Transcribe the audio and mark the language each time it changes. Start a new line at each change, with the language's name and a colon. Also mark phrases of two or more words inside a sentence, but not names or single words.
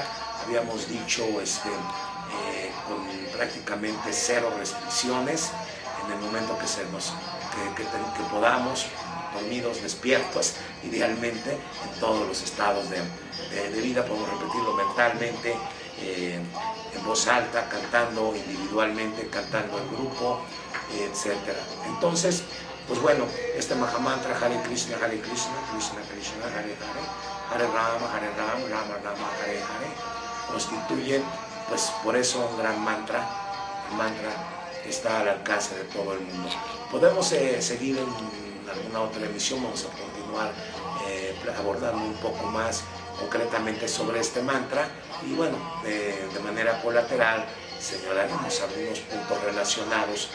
Spanish: Habíamos dicho con prácticamente cero restricciones en el momento que podamos, dormidos, despiertos, idealmente, en todos los estados de vida. Podemos repetirlo mentalmente, en voz alta, cantando individualmente, cantando en grupo, etc. Entonces, pues bueno, este Mahamantra Hare Krishna, Krishna Krishna, Hare Hare, Hare Rama, Rama Rama, Hare Hare, constituyen, pues por eso un gran mantra, un mantra que está al alcance de todo el mundo. Podemos seguir en alguna otra emisión, vamos a continuar abordando un poco más concretamente sobre este mantra, y bueno, de manera colateral señalaremos algunos puntos relacionados